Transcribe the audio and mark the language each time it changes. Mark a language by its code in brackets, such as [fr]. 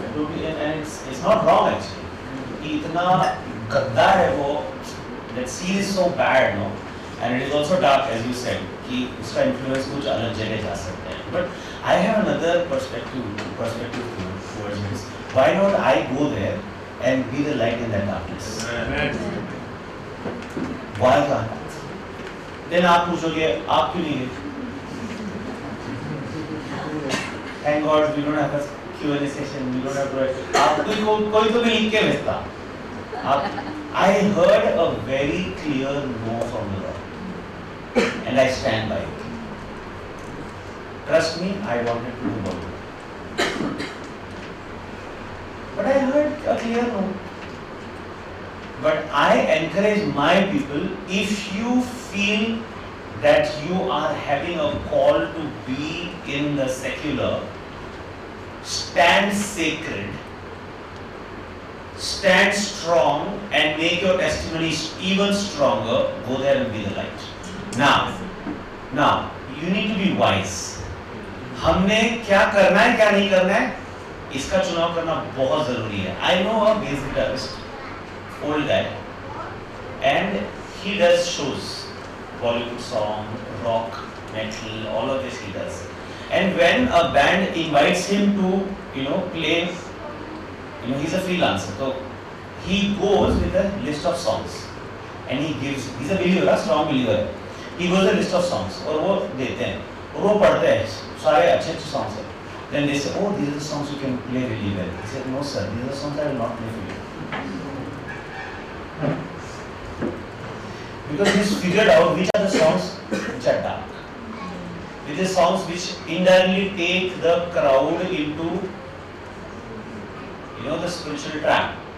[en] Totally, and it's not wrong actually. [hi] कि इतना गंदा है वो, [en] that scene is so bad, no, and it is also dark as you said [hi] कि उसका influence कुछ अलग जगह जा सकता है. [en] But I have another perspective towards this. Why not I go there and be the light in that darkness? Why can't I? [hi] Then आप पूछोगे आप क्यों नहीं गए? [en] Thank God we don't have a Q&A session. We don't have to. [hi] आप कोई तो भी लिख के भेजता. [en] I heard a very clear no from the Lord, and I stand by it. Trust me, I wanted to do Bollywood, but I heard a clear no. But I encourage my people, if you feel that you are having a call to be in the secular, stand sacred, stand strong, and make your testimony even stronger. Go there and be the light. Now, you need to be wise. [hi] हमने क्या करना है क्या नहीं करना है, इसका चुनाव करना बहुत जरूरी है. [en] I know a bass guitarist, old guy, and he does shows, Bollywood song, rock, metal, all of this he does. And when a band invites him to, play, he's a freelancer, so he goes with a list of songs, and he's a believer, a strong believer. He goes with a list of songs, [hi] और वो देते हैं, और वो पढ़ते हैं, सारे अच्छे songs हैं. [en] Then they say, oh, these are the songs you can play really well. He said, no sir, these are the songs I will not play for you. Because he's figured out which are the songs which are dark. Which are songs which indirectly take the crowd into, the spiritual trap.